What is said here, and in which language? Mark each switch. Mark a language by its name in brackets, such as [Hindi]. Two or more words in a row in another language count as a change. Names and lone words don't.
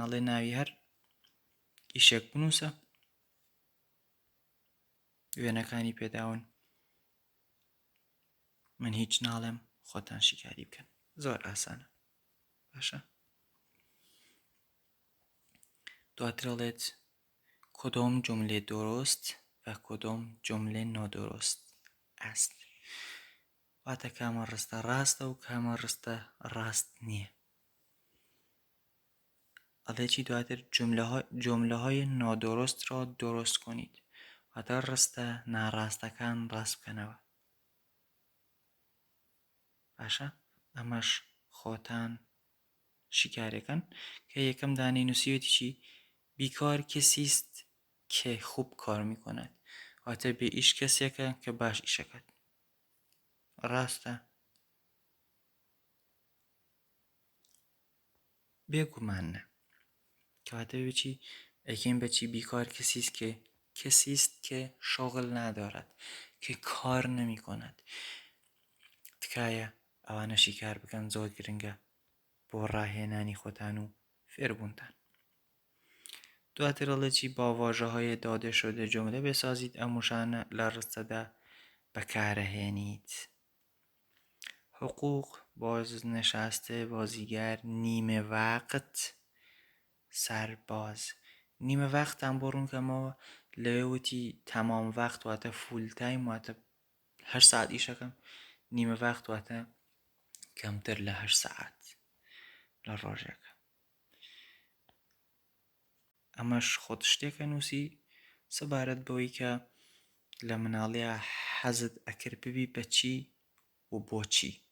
[Central Kurdish] ئەڵێ ناوی هەر ئیشێک بنووسە، وێنەکانی پێداون، من هیچ ناڵێم، خۆتان شیکاری بکەن. زۆر ئاسانە. باشە؟ [Persian] دواتر [Central Kurdish] ئەڵێت [Persian] کدام جمله درست و کدام جمله نادرست است. [Central Kurdish] واتە کامە ڕستە ڕاستە و کامە ڕستە ڕاست نییە. ئەڵێ چی دواتر؟ [Persian] جمله‌های نادرست را درست کنید. [Central Kurdish] واتە ڕستە ناڕاستەکان ڕاست بکەنەوە. باشە؟ ئەمەش خۆتان شیکارەکەن کە یەکەم دانەی نووسیوێتی چی؟ [Persian] بیکار کسی است که خوب کار میکند [Central Kurdish] واتە بێ ئیش کەسێکە کە باش ئیشەکەت. ڕاستە؟ بێگومان نە. کەواتە بچی ئەگەین بەچی [Persian] بیکار کسی است که شغل ندارد، که کار نمی کند. [Central Kurdish] تکایە ئەوانەشی کار بکەن، زۆر گرنگە بۆ ڕاهێنانی خۆتان و فێربوونتان. دواتر ئەڵێکی [Persian] با واژه‌های داده شده جمله بسازید. [Central Kurdish] ئەموشانە لە ڕستەدا بەکارەهێنیت. [Persian] حقوق، بازنشسته، بازیگر، نیمه وقت، سرباز. نیمه وقتم [Central Kurdish] بۆ ڕوونکەمەوە لەوێ وتی [Persian] تەمام وەقت [Central Kurdish] واتە [English] full time, [Central Kurdish] واتە 8 ساعت ئیشەکەم. [Persian] نیمە وەقت [Central Kurdish] واتە کەمتر لە 8 ساعت لە ڕۆژێکە. ئەمەش خۆت شتێکە نووسی سەبارەت بەوەی کە لە مناڵەیە حەزت ئەکرد ببی بە چی و بۆچی.